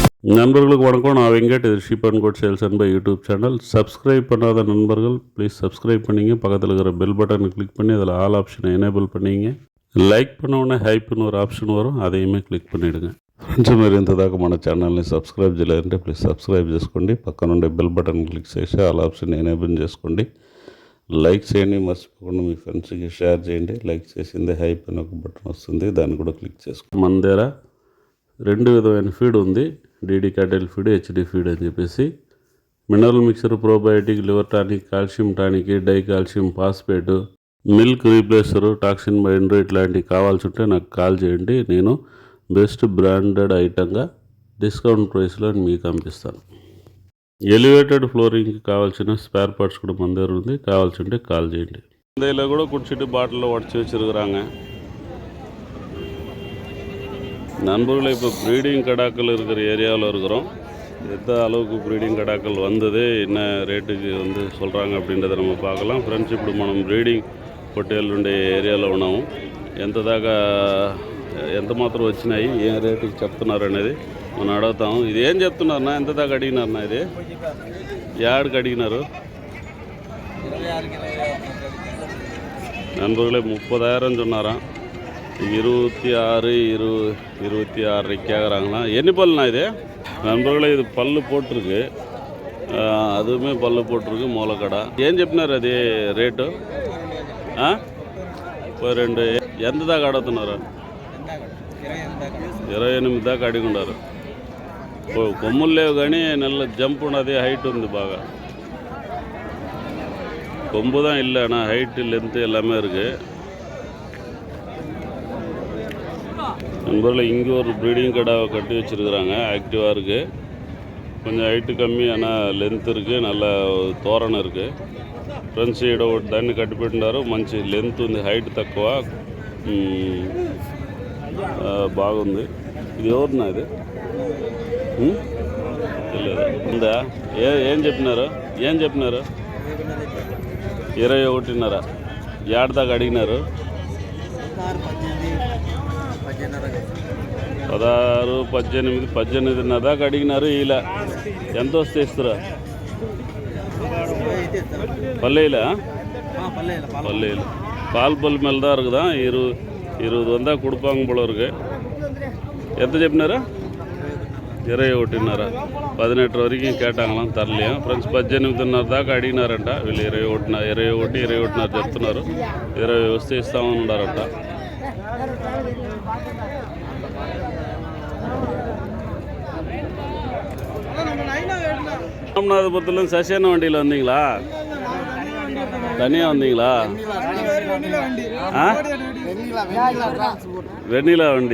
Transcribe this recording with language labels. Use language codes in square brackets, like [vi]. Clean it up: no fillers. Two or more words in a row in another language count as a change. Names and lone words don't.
[ta] நண்பர்களுக்கு வணக்கம். நான் வெங்கட். இது ஷீப் அண்ட் கோட் சேல்ஸ் அண்ட் பை யூடியூப் சேனல். சப்ஸ்கிரைப் பண்ணாத நண்பர்கள் [en] please subscribe [ta] பண்ணிங்க. பக்கத்தில் இருக்கிற [en] bell button [ta] கிளிக் பண்ணி அதில் [en] all option enable [ta] பண்ணிங்க. லைக் பண்ண ஹைப்னு ஒரு ஆப்ஷன் வரும், அதையுமே క్లిక్ பண்ணிவிடுங்க. [te] ఫ్రెండ్స్, మీరు ఇంతదాకా మన ఛానల్ని సబ్స్క్రైబ్ చేయలేదంటే [en] please subscribe [te] చేసుకోండి. పక్కన ఉండే [en] bell button click [te] చేసి [en] all option enable [te] చేసుకోండి. లైక్ చేయండి, మర్చిపోకుండా మీ [en] friends share [te] చేయండి. లైక్ చేసిందే హైప్ అని ఒక బటన్ వస్తుంది, దాన్ని కూడా క్లిక్ చేసుకోండి. మన దగ్గర రెండు విధమైన ఫీడ్ ఉంది, [en] DD cattle feed, HD feed [te] అని చెప్పేసి. [en] mineral mixture, probiotic, liver tonic, calcium tonic, di calcium phosphate, milk replacer, toxin binder [te] ఇట్లాంటివి కావాల్సి ఉంటే నాకు కాల్ చేయండి. నేను [en] best branded item discount price [te] మీకు పంపిస్తాను. [en] elevated flooring [te] కావాల్సిన [en] spare parts [te] కూడా మన దగ్గర ఉంది, కావాల్సి ఉంటే కాల్ చేయండి. [ta] இதில் கூட குடிச்சிட்டு பாட்டிலில் உடச்சி வச்சுருக்குறாங்க. நண்பர்களை இப்போ ப்ரீடிங் கடாக்கள் இருக்கிற ஏரியாவில் இருக்கிறோம். எந்த அளவுக்கு ப்ரீடிங் கடாக்கள் வந்தது, என்ன రేటుకి சொல்கிறாங்க அப்படின்றத நம்ம பார்க்கலாம். [te] ఫ్రెండ్స్, ఇప్పుడు మనం బ్రీడింగ్ పొట్టేళ్ళు ఉండే ఏరియాలో ఉన్నాము. ఎంత మాత్రం వచ్చినాయి, ఏ రేటుకి చెప్తున్నారు అనేది మనం అడుగుతాము. ఇది ఏం చెప్తున్నారన్నా, ఎంత దాకా అడిగినారన్నా? ఇది యాడికి అడిగినారు? [ta] நண்பர்களே 30,000 சொன்னாராம். 26 கேட்குறாங்களாம். எண்ணி பல்லுண்ணா இது? நண்பர்களே, இது பல்லு போட்டிருக்கு, அதுவுமே பல்லு போட்டிருக்கு, [te] మూలకడ. ఏం చెప్పినారు అది రేటు? 2 ఎంత దాకా అడుగుతున్నారు? 28 దాకా అడిగుండారు. కొమ్ములు లేవు కానీ [ta] நல்ல ஜம்ப் [te] ఉన్నది, హైట్ ఉంది బాగా. [ta] கொம்பு தான் இல்லை, ஆனால் [en] height length [ta] எல்லாமே இருக்குது. நண்பர்கள், இங்கே ஒரு ப்ரீடிங் கடாவை கட்டி வச்சுருக்குறாங்க, ஆக்டிவாக இருக்குது. கொஞ்சம் ஹைட்டு கம்மி, ஆனால் లెంత్ இருக்குது, நல்ல తోరణం இருக்குது. [te] ఫ్రెండ్స్, ఈడ ఒకటి దాన్ని కట్టి పెట్టినారు, మంచి లెంత్ ఉంది, హైట్ తక్కువ, బాగుంది. ఇది ఎవరున్నా ఇది? తెలియదు ఉందా? ఏం చెప్పినారు? 21.5 ఏడు దాకా అడిగినారు? 16, 18, 18.5 దాకా అడిగినారు. ఇలా ఎంత వస్తే ఇస్తారా? [ta] பல்லையில் பால் பல் மேலே தான் இருக்குதான். 20 வந்தால் கொடுப்பாங்க போல இருக்கு. [te] ఎంత చెప్పినారా? 21.5, 18 వరకు కేటాங்களாம், తరలియా. ఫ్రెండ్స్, 18.5 దాకా అడిగినారంట వీళ్ళు. 21 చెప్తున్నారు. 20 వస్తే ఇస్తామని ఉన్నారంట. [ta] ராமநாதபுரத்துலேருந்து சசியான வண்டியில் வந்தீங்களா? தனியாக வந்தீங்களா? வெண்ணிலா வண்டி.